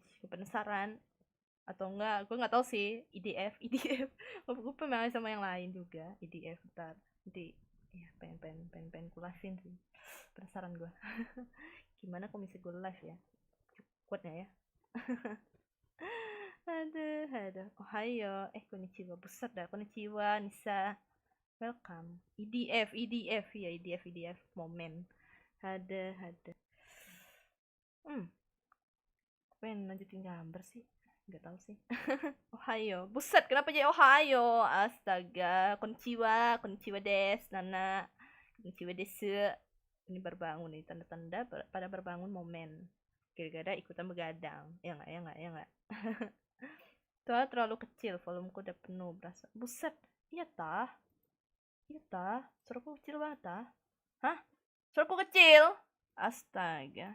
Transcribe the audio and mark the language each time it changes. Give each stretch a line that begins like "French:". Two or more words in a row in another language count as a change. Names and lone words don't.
Indonesian: Gue penasaran atau enggak, gue nggak tahu sih. EDF gue pengen main sama yang lain juga. EDF ntar nanti ya, pengen gue live-in sih. Penasaran gue. Gimana kalau misalnya gue live ya, kuatnya ya. Aduh. Ohayo. Konnichiwa. Buset dah. Konnichiwa Nisa. Welcome. EDF ya, EDF momen. Ada. Pengen lanjutin gambar sih, nggak tahu sih. Ohayo. Buset, kenapa jadi Ohayo? Astaga.
Japanese: こんにちはです、Nana。こんにちはです.
Indonesian: Ini berbangun nih, tanda-tanda pada berbangun momen. Gara-gara ikutan begadang. Ya nggak. Tuh terlalu kecil, volumeku udah penuh berasa. Buset, iya tah. Suaraku kecil banget tah. Hah? Suaraku kecil? Astaga.